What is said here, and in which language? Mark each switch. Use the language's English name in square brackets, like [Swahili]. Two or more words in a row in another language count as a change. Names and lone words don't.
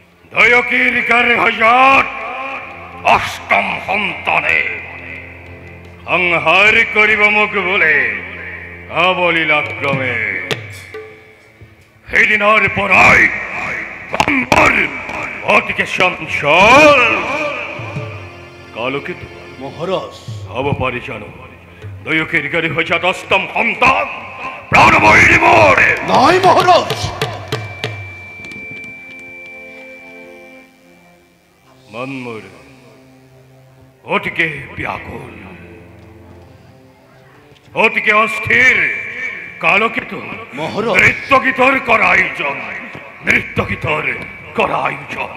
[Assamese] দয়কির গারে হাজার অষ্টম সন্তানে সংহার করিব মুখ বলে অবলীলাক্রমে সেদিনের পরাই অতিকে চঞ্চল কালকেতু মহারাজ হব পারি জানো দয়কির গারে হাজার অষ্টম সন্তান প্রাণ বৈরি মোরে নাই মহারাজ মনমোর অতিকে ব্যাকুল অতিকে অস্থির কালকেতু মহারাজ নৃত্য গীতর করা আয়োজন নৃত্য গীতর করা আয়োজন